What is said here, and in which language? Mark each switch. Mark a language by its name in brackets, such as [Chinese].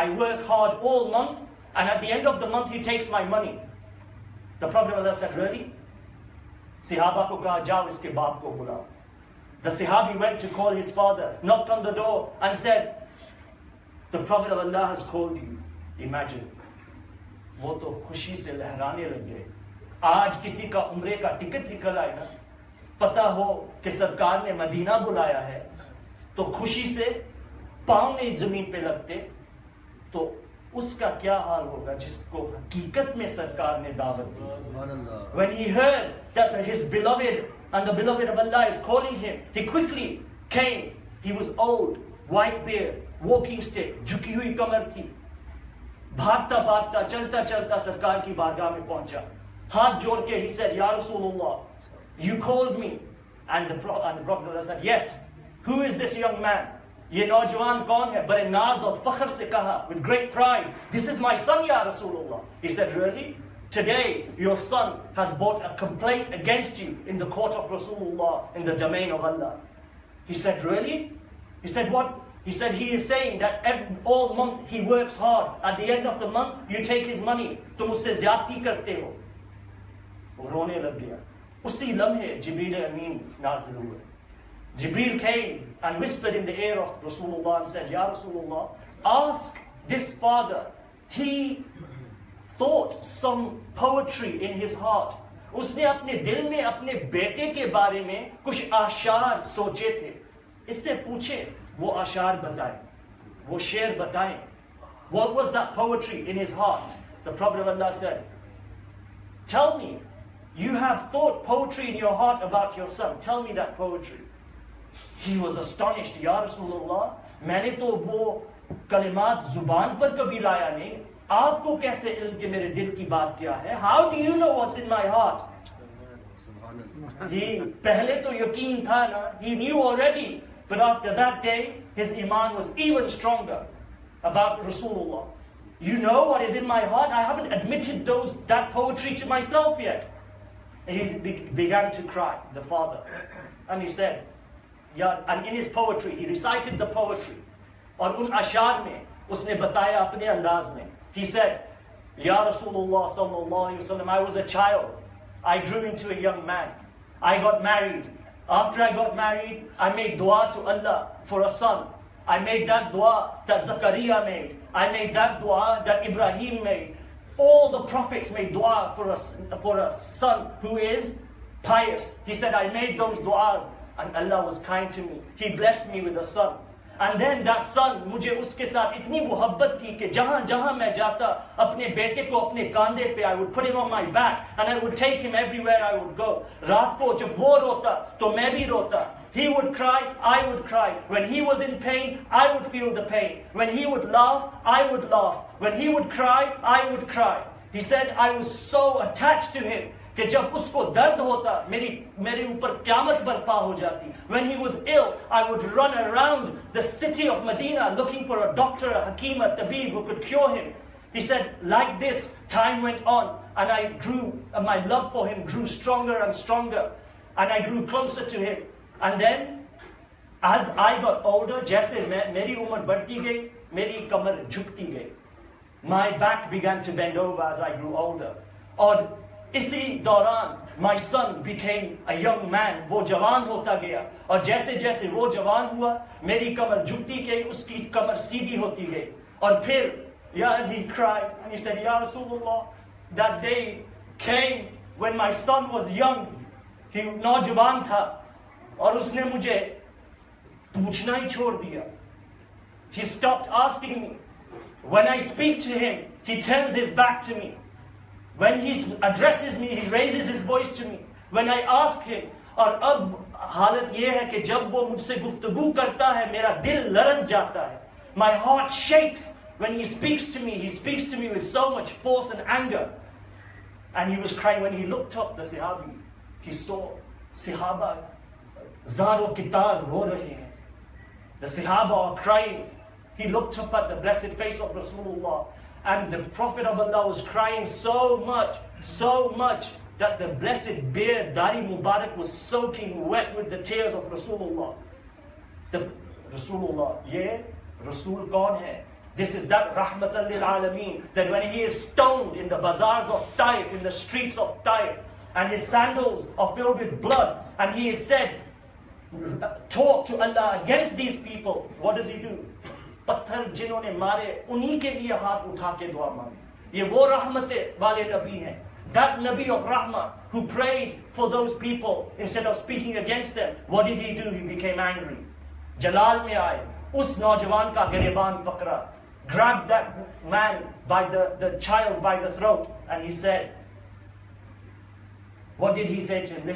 [English] I work hard all month, and at the end of the month he takes my money. The Prophet of Allah said, really? [Hindi] Sahaba ko kaha, jao iske baap ko bulao. [English] The Sahabi went to call his father, knocked on the door and said, the Prophet of Allah has called you. Imagine. [Hindi] वो तो खुशी से लहराने लग गए. आज किसी का उम्रे का टिकट निकल आए ना, पता हो कि सरकार ने मदीना बुलाया है, तो खुशी से पांव में जमीन पे लगते, तो उसका क्या हाल होगा जिसको हकीकत में सरकार ने दावत दी. [English] When he heard that his beloved and the beloved of Allah is calling him, he quickly came. He was old, white beard, walking stick, [Hindi] झुकी हुई कमर थी. भागता भागता चलता चलता सरकार की बारगाह में पहुंचा. हाथ जोड़ के [English] he said, Ya Rasulullah, you called me. And the Prophet said, yes. Who is this young man? [Hindi] ये नौजवान कौन है? बड़े नाज और फख्र से कहा, [English] with great pride, this is my son, Ya Rasulullah. He said, really? Today your son has brought a complaint against you in the court of Rasulullah, in the domain of Allah. He said, really? He said, what? He said, he is saying that all month he works hard. At the end of the month, you take his money. [Hindi] तुम उससे ज़्यादती करते हो. वो रोने लग गया. उसी लम्हे Jibreel Amin नाज़िल हुए. [English] Jibreel came and whispered in the ear of Rasulullah and said, Ya Rasulullah, ask this father. He thought some poetry in his heart. [Hindi] उसने अपने दिल में अपने बेटे के बारे में कुछ आशार सोचे थे. इससे पूछे, वो आशार बताए, वो शेर बताए. [English] What was that poetry in his heart? The Prophet of Allah said, tell me, you have thought poetry in your heart about your son. Tell me that poetry. He was astonished. [Hindi] Ya Rasulullah, मैंने तो वो कलिमात जुबान पर कभी लाया नहीं. आपको कैसे इल्म के मेरे दिल की बात क्या है? [English] How do you know what's in my heart? [Hindi] He पहले तो यकीन था ना. [English] He knew already. But after that day, his iman was even stronger about Rasulullah. You know what is in my heart? I haven't admitted that poetry to myself yet. And he began to cry, the father. And he said, yeah, and in his poetry, he recited the poetry. [Hindi] और उन अशार में उसने बताया अपने अंदाज में. [English] He said, Ya Rasulullah sallallahu alayhi wa sallam, I was a child. I grew into a young man. I got married. After I got married, I made dua to Allah for a son. I made that dua that Zakaria made. I made that dua that Ibrahim made. All the prophets made dua for a son who is pious. He said, I made those duas and Allah was kind to me. He blessed me with a son. And then that son, [Hindi] मुझे उसके साथ इतनी मोहब्बत थी कि जहाँ जहाँ मैं जाता अपने बेटे को अपने कांधे पे, [English] I would put him on my back and I would take him everywhere I would go. [Hindi] रात को जब वो रोता तो मैं भी रोता. [English] He would cry, I would cry. When he was in pain, I would feel the pain. When he would laugh, I would laugh. When he would cry, I would cry. He said, I was so attached to him [Hindi] कि जब उसको दर्द होता मेरे ऊपर क़यामत बर्पा हो जाती. [English] When he was ill, I would run around the city of Medina looking for a doctor, a hakim, a tabib who could cure him. He said, like this, time went on, and my love for him grew stronger and stronger, and I grew closer to him. And then, as I got older, [Hindi] जैसे मेरी उम्र बढ़ती गई, मेरी कमर झुकती गई. [English] My back began to bend over as I grew older. [Hindi] और इसी दौरान [English] my son became a young man. [Hindi] वो जवान होता गया और जैसे जैसे वो जवान हुआ मेरी कमर झुकती गई, उसकी कमर सीधी होती गई. और फिर [English] he cried and he said, Ya Rasulullah, that day came when my son was young. [Hindi] He नौजवान था और उसने मुझे पूछना ही छोड़ दिया. [English] He stopped asking me. When I speak to him, he turns his back to me. When he addresses me, he raises his voice to me. When I ask him, [Hindi] और अब हालत ये है कि जब वो मुझसे गुफ्तगू करता है मेरा दिल लरज़ जाता है. [English] My heart shakes when he speaks to me. He speaks to me with so much force and anger. And he was crying. When he looked up, the Sahabi, he saw Sahaba, [Hindi] Zaro Kitar ro rahe hain. [English] The Sahaba are crying. He looked up at the blessed face of Rasulullah. And the Prophet of Allah was crying so much, that the blessed beard, Dari Mubarak, was soaking wet with the tears of Rasulullah. The Rasulullah, yeah, [Hindi] Rasul kaun hai? [English] This is that Rahmatan lil Alameen, that when he is stoned in the bazaars of Taif, in the streets of Taif, and his sandals are filled with blood, and he is said, talk to Allah against these people, what does he do? [Hindi] पत्थर जिन्होंने मारे उन्हीं के लिए हाथ उठा के दुआ मांगी. ये वो रहमत वाले नबी हैं. [English] That Nabi of Rahmah who prayed for those people instead of speaking against them. What did he do? He became angry. [Hindi] Jalal में आए, उस नौजवान का गिरेबान पकड़ा, [English] grabbed that man by the child by the throat, and he said, what did he say to him?